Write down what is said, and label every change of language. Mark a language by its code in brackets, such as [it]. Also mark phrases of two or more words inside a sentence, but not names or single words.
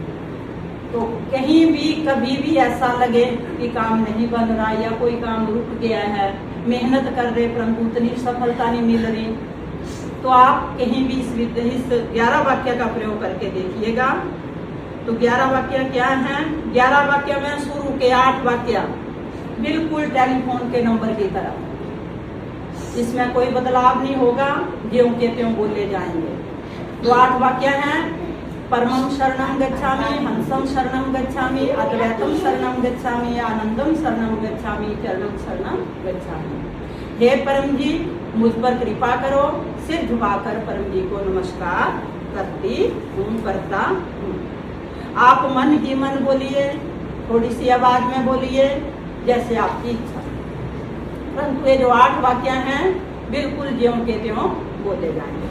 [hi] तो कहीं भी कभी भी ऐसा लगे कि काम नहीं बन रहा या कोई काम रुक गया है, मेहनत कर रहे परंतु उतनी सफलता नहीं मिल रही, तो आप कहीं भी इस 11 वाक्य का प्रयोग करके देखिएगा। तो 11 वाक्य क्या हैं। 11 वाक्य में शुरू के 8 वाक्य बिल्कुल टेलीफोन के नंबर की तरह, इसमें कोई बदलाव नहीं होगा, ज्यों के त्यों बोले जाएंगे। तो 8 वाक्य हैं। [pi] परमं शरणं गच्छामि, हंसं शरणं गच्छामि, अद्वैतम शरणं गच्छामि, आनंदम शरणं गच्छामि, चरणं शरणं गच्छामि। [hi] हे परम जी, मुझ पर कृपा करो। सिर झुकाकर परम जी को नमस्कार करती हूँ, करता हूँ। आप मन ही मन बोलिए, थोड़ी सी आवाज में बोलिए, जैसे आपकी इच्छा। परंतु ये जो 8 वाक्य हैं बिल्कुल ज्यों के त्यों बोले जाएंगे।